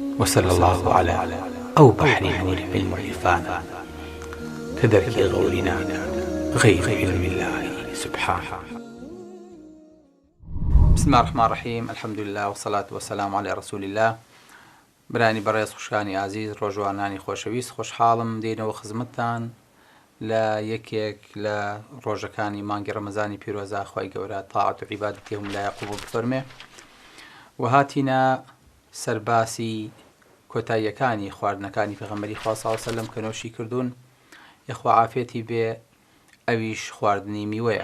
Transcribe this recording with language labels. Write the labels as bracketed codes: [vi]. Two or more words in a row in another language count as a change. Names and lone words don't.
[ar] وصلى الله على أو بحر نور علم عرفانا كدرك غورنا غير علم الله سبحانه. بسم الله الرحمن الرحيم. الحمد لله والصلاة والسلام على رسول الله. [ckb] برانی بەڕێز خوشکانی عزیز، ڕۆژوانانی خۆشەویست، خۆشحاڵم دێنەوە خزمەتتان لە یەکێک لە ڕۆژەکانی مانگی ڕەمەزانی پیرۆزە. خوای گەورە تاعەت و عیبادەتی هەموو لایە قبوڵ بفەرمێ. و هاتینە سەرباسی کۆتاییەکانی خواردنەکانی پێغەمبەری خوا [ar] صلی الله علیه و سەلەم [ckb] کە نۆشی کردوون، یەخوا عافێتی بێ، ئەویش خواردنی میوەیە.